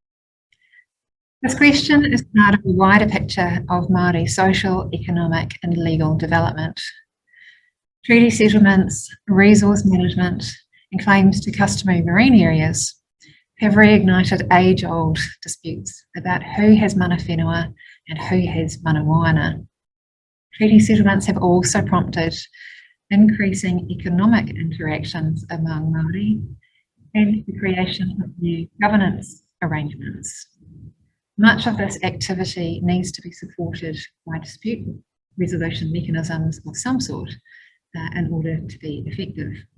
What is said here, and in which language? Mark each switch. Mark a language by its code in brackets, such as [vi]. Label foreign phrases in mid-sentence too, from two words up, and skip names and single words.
[en] This question is part of a wider picture of Māori social, economic and legal development. Treaty settlements, resource management and claims to customary marine areas have reignited age-old disputes about who has [mi] mana whenua [en] and who has [mi] mana moana. [en] Treaty settlements have also prompted increasing economic interactions among Māori and the creation of new governance arrangements. Much of this activity needs to be supported by dispute resolution mechanisms of some sort in order to be effective.